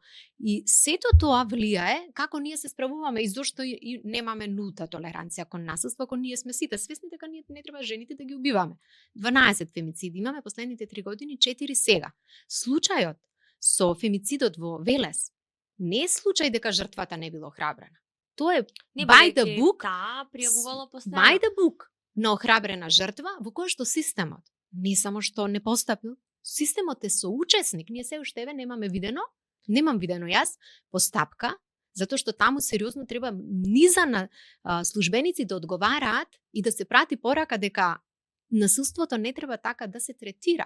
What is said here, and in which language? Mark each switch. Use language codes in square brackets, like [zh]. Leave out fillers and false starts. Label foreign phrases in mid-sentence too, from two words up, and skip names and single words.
[mk] И сето тоа влијае како ние се справуваме и зошто и немаме нулта толеранција кон насилство, ако ние сме сите свесни дека ние не треба жените да ги убиваме. 12 фемициди имаме последните 3 години, 4 сега. Случајот со фемицидот во Велес не е случај дека жртвата не била охрабрена. Тоа е [en] by the book, [mk] пријавувало постојано. [en] By the book [mk] на охрабрена жртва во која што системот не само што не постапил, системот е соучесник. Ние се уште немам видено јас постапка, затоа што таму сериозно треба низа на службеници да одговараат и да се прати порака дека насилството не треба така да се третира.